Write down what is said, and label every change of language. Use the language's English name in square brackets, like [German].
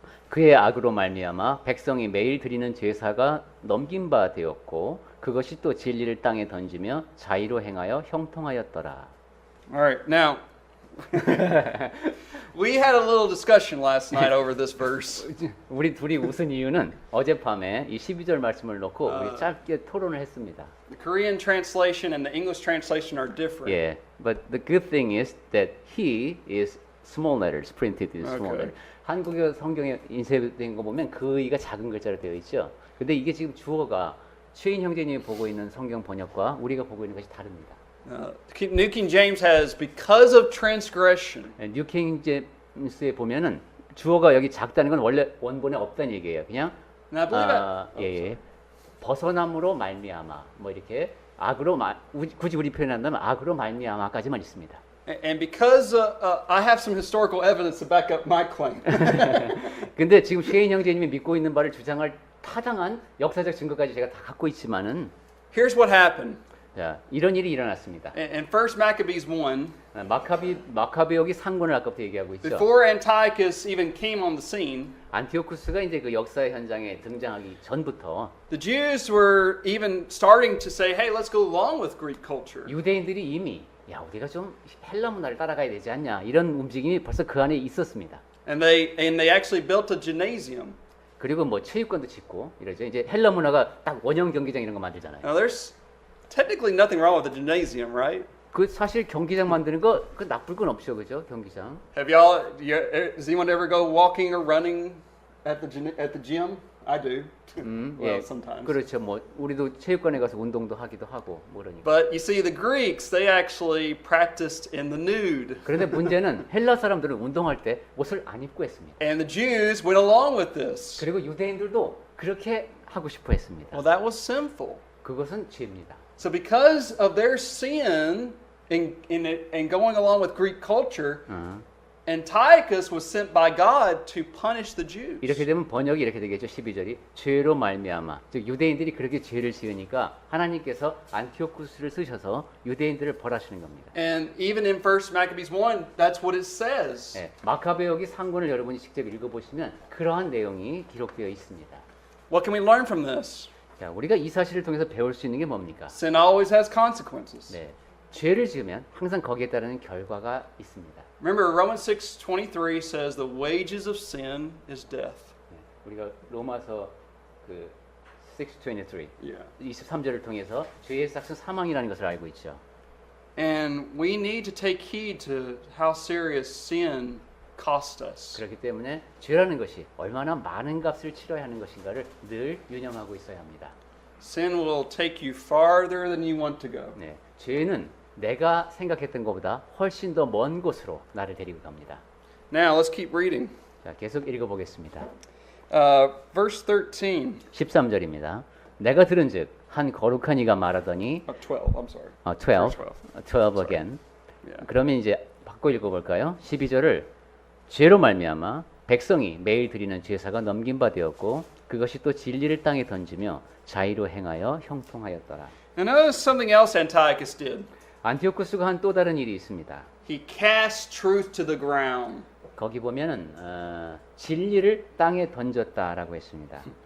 [Korean] 그의 악으로 말미암아 백성이 매일 드리는 제사가 넘긴 바 되었고 그것이 또 진리를 땅에 던지며 자의로 행하여 형통하였더라. [English] All right. Now, We had a little discussion last night over this verse. [Korean] 우리 둘이 웃은 이유는 어젯밤에 이 12절 말씀을 놓고 우리 짧게 토론을 했습니다. [English] The Korean translation and the English translation are different. Yeah, but the good thing is that he is small letters, printed in small Okay. letters. [Korean] 한국어 성경에 인쇄된 거 보면 그이가 작은 글자로 되어 있죠. 근데 이게 지금 주어가 최인 형제님이 보고 있는 성경 번역과 우리가 보고 있는 것이 다릅니다. [English] New King James has because of transgression. [Korean] 뉴킹 제임스에 보면은 주어가 여기 작다는 건 원래 원본에 없다는 얘기예요. 그냥 [English] And I believe [Korean] 예, 벗어남으로 말미암아 뭐 이렇게 악으로 굳이 우리 표현한다면 악으로 말미암아까지만 있습니다. [English] And because I have some historical evidence to back up my claim. [Korean] 근데 지금 쉐인 형제님이 믿고 있는 바를 주장할 타당한 역사적 증거까지 제가 다 갖고 있지만은 [English] Here's what happened. [Korean] 자, 이런 일이 일어났습니다. [English] In 1 Maccabees 1, [Korean] 마카베옥이 상권을 아까부터 얘기하고 있죠. [English] before Antiochus even came on the scene, [Korean] 안티오쿠스가 이제 그 역사의 현장에 등장하기 전부터 [English] the Jews were even starting to say, hey, let's go along with Greek culture. [Korean] 유대인들이 이미 야 우리가 좀 헬라 문화를 따라가야 되지 않냐 이런 움직임이 벌써 그 안에 있었습니다. [English] And they actually built a gymnasium. [Korean] 그리고 뭐 체육관도 짓고 이러죠. 이제 헬라 문화가 딱 원형 경기장 이런 거 만들잖아요. [English] Now, there's technically nothing wrong with the gymnasium, right? [Korean] 그 사실 경기장 만드는 거 그 나쁠 건 없죠, 그죠? 경기장. [English] Does anyone ever go walking or running at the gym? I do. Well, [Korean] 예, [English] sometimes. [Korean] 그렇죠. 뭐 우리도 체육관에 가서 운동도 하기도 하고 뭐 그러니까. [English] But you see, the Greeks, they actually practiced in the nude. [Korean] 그런데 문제는 헬라 사람들은 운동할 때 옷을 안 입고 했습니다. [English] And the Jews went along with this. [Korean] 그리고 유대인들도 그렇게 하고 싶어 했습니다. [English] Well, that was sinful. [Korean] 그것은 죄입니다. [English] So because of their sin in going along with Greek culture, Antiochus was sent by God to punish the Jews. [Korean] 이렇게 되면 번역이 이렇게 되겠죠. 12절이 죄로 말미암아. 즉 유대인들이 그렇게 죄를 지으니까 하나님께서 안티오쿠스를 쓰셔서 유대인들을 벌하시는 겁니다. [English] And even in 1 Maccabees 1, that's what it says. [Korean] 네, 마카베옥이 상권을 여러분이 직접 읽어보시면 그러한 내용이 기록되어 있습니다. [English] What can we learn from this? [Korean] 자, 우리가 이 사실을 통해서 배울 수 있는 게 뭡니까? [English] Sin always has consequences. [Korean] 네, 죄를 지으면 항상 거기에 따르는 결과가 있습니다. [English] Remember, Romans 6:23 says the wages of sin is death. [Korean] 네, 우리가 로마서 그 6:23, [English] Yeah. [Korean] 23절을 통해서 죄의 삭은 사망이라는 것을 알고 있죠. [English] And we need to take heed to how serious sin cost us. [Korean] 그렇기 때문에 죄라는 것이 얼마나 많은 값을 치러야 하는 것인가를 늘 유념하고 있어야 합니다. [English] Sin will take you farther than you want to go. [Korean] 네, 죄는 내가 생각했던 것보다 훨씬 더 먼 곳으로 나를 데리고 갑니다. [English] Now, let's keep reading. [Korean] 자, 계속 읽어보겠습니다. [English] Verse 13. [Korean] 13절입니다. 내가 들은즉 한 거룩한 이가 말하더니 [English] 12, I'm sorry. 12 again. Yeah. [Korean] 그러면 이제 바꿔 읽어볼까요? 12절을 죄로 말미암아 백성이 매일 드리는 제사가 넘긴 바 되었고 그것이 또 진리를 땅에 던지며 자의로 행하여 형통하였더라. [English] And notice something else Antiochus did. [Korean] 안티오쿠스가 한 또 다른 일이 있습니다. [English] He cast truth to the ground. [Korean] 거기 보면은 진리를 땅에 던졌다라고 했습니다.